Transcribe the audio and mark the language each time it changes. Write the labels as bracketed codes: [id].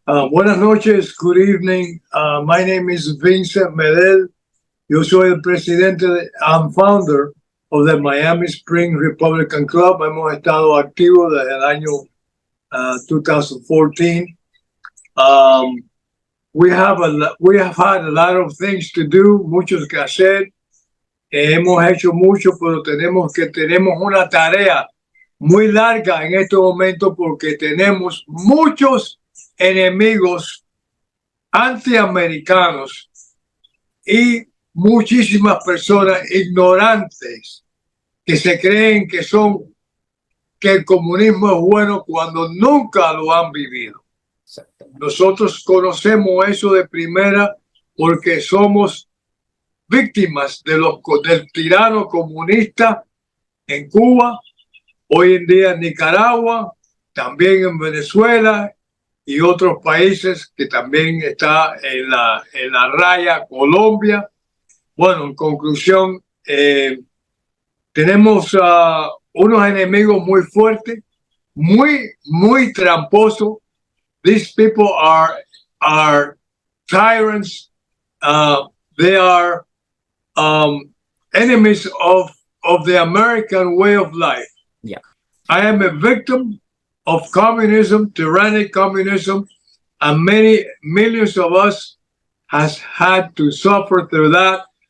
[es] Buenas noches, [en] good evening. My name is Vincent Medel. [es] Yo soy el presidente [en] and founder of the Miami Springs Republican Club. [es] Hemos estado activos desde el año 2014. [en] We have had a lot of things to do, [es] muchos que hacer. Hemos hecho mucho, pero tenemos una tarea muy larga en este momento porque tenemos muchos enemigos antiamericanos y muchísimas personas ignorantes que se creen que el comunismo es bueno cuando nunca lo han vivido. Nosotros conocemos eso de primera porque somos víctimas del tirano comunista en Cuba, hoy en día en Nicaragua, también en Venezuela y otros países que también está en la raya, Colombia. Bueno, en conclusión, tenemos unos enemigos muy fuertes, muy tramposos. [en] These people are tyrants. They are enemies of the American way of life. Yeah. I am a victim of communism, tyrannic communism, and many millions of us has had to suffer through that.